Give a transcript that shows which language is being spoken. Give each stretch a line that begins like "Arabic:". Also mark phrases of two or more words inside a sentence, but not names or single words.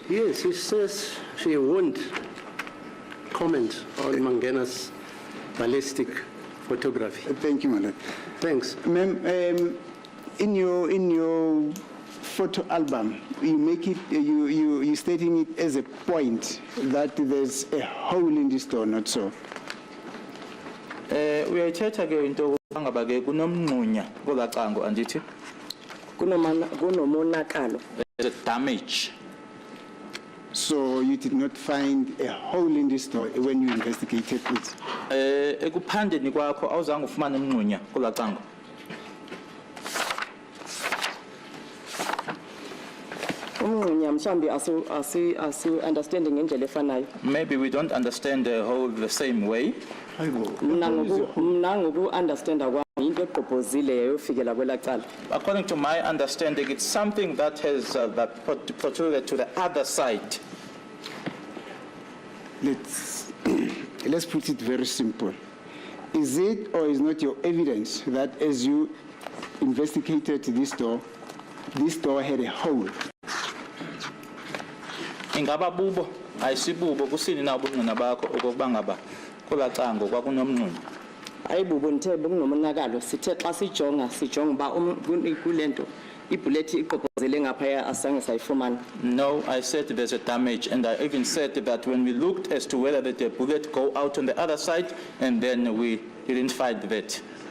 English: Yes, she says she won't comment on Mangena's ballistic photography. Thank you, madam. Thanks. Ma'am, in your photo album, you make it, you stating it as a point that there's a hole in this door, not so?
Xhosa: Uyayithetha ke into ngaba ke kunomnqunya kolacango andithi kunomonakalo.
English: there's a damage. So you did not find a hole in this door when you investigated it?
Xhosa: Ekuphandeni kwakho awuzange ufumane umnqunya kolacango. Umnqunya mhlambi asi understanding ngendlela efanayo.
English: Maybe we don't understand the whole the same way.
Xhosa: Mina ngoku understand kwami into eproposile yayofikela kwelacala.
English: According to my understanding, it's something that has that protruded to the other side. Let's put it very simple. Is it or is not your evidence that as you investigated this door had a hole?
Xhosa: Ingaba bubo ayisibubo kusini na ubungqina bakho okokuba ngaba kolacango kwakunomnqunya. Ayibubo nthe kunomonakalo sithe xa sijonga ba kulento ibullet iqophozele ngaphaya asange sayifumana.
English: No, I said there's a damage, and I even said that when we looked as to whether the bullet go out on the other side, and then we didn't find that.